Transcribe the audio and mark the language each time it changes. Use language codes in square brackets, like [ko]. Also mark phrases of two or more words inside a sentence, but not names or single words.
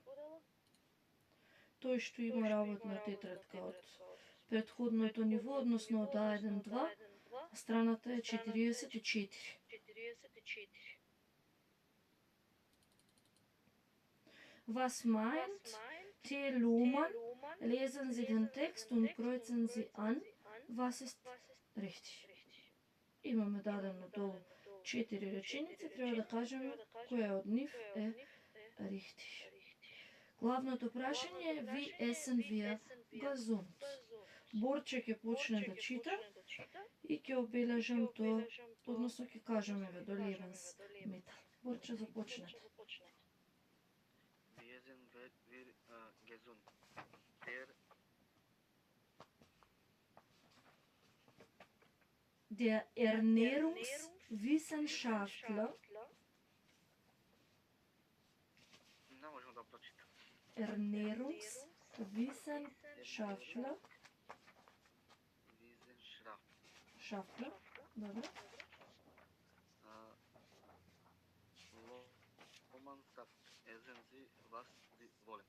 [mk] Тој што има работна тетрадка од претходното ниво, односно од А1-2, страната е 44. [de] Was meint T. Lohmann? Lesen Sie den Text und kreuzen Sie an, was ist richtig. [mk] Имаме дадено долу 4 реченици, треба да кажеме која од нив е richtig. Главното прашање е [de] wie essen wir gesund. [mk] Борче ќе почне да чита и ќе обележам тоа, односно ќе кажеме ве до Lebensmittel. Борче започнете. [de] Wie essen wir gesund? Der Ernährungswissenschaftler [mk] Не можам да прочитам. [de] Ernährungswissenschaftler Schaftler, добро. Lohmann sagt, essen Sie, was Sie wollen.